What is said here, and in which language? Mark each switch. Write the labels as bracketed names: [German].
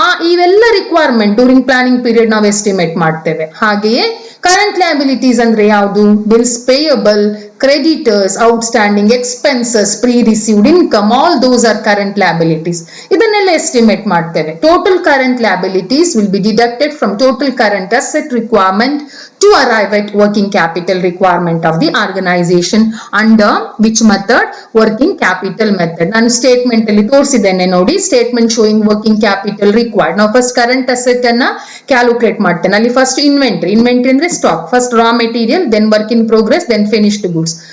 [Kannada] ಇವೆಲ್ಲ requirement during planning period ನಾವು estimate ಮಾಡ್ತೇವೆ. ಹಾಗೆಯೇ ಕರೆಂಟ್ ಲಯಬಿಲಿಟೀಸ್ ಅಂದ್ರೆ ಯಾವುದು, bills payable, creditors, outstanding expenses, pre received income, [English] All those are current liabilities. [Kannada] ಇದನ್ನೆಲ್ಲ ಎಸ್ಟಿಮೇಟ್ ಮಾಡ್ತೇವೆ. [English] Total current liabilities will be deducted from total current asset requirement to arrive at working capital requirement of the organization under which method, working capital method. [Kannada] ನಾನು statement ಅಲ್ಲಿ ತೋರಿಸಿದ್ದೇನೆ ನೋಡಿ, [English] Statement showing working capital required. [Kannada] ನಾವು first current asset ಅನ್ನ calculate ಮಾಡ್ತೇನೆ. ಅಲ್ಲಿ first inventory ಅಂದ್ರೆ stock, first raw material, then work in progress, then finished goods.